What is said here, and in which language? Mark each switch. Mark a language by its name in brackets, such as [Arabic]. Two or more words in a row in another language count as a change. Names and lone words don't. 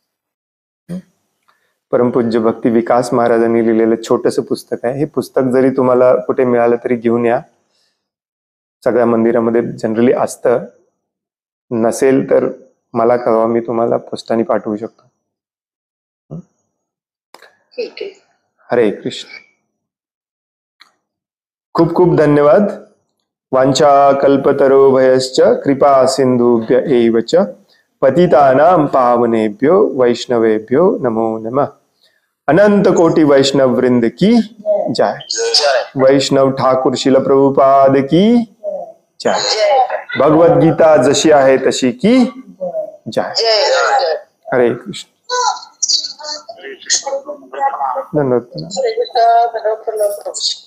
[Marathi] परमपूज्य भक्ती विकास महाराजांनी लिहिलेलं छोटंसं पुस्तक आहे. हे पुस्तक जरी तुम्हाला कुठे मिळालं तरी घेऊन या. सगळ्या मंदिरामध्ये जनरली असतं, नसेल तर मला कळवा, मी तुम्हाला पोस्टाने पाठवू शकतो. ठीक आहे. हरे कृष्ण. खूप खूप धन्यवाद. [Sanskrit] वांछा कल्पतरोभयश्च कृपा सिंधुभ्य एव च पतितानां पावनेभ्यो वैष्णवेभ्यो नमो नमः. [Hindi] अनंत कोटि वैष्णव वृंद की जय. वैष्णव ठाकुर शिल प्रभुपाद की जय. [Marathi] भगवद गीता जशी आहे तशी [Hindi] की जय. [Marathi] हरे कृष्ण. धन्यवाद.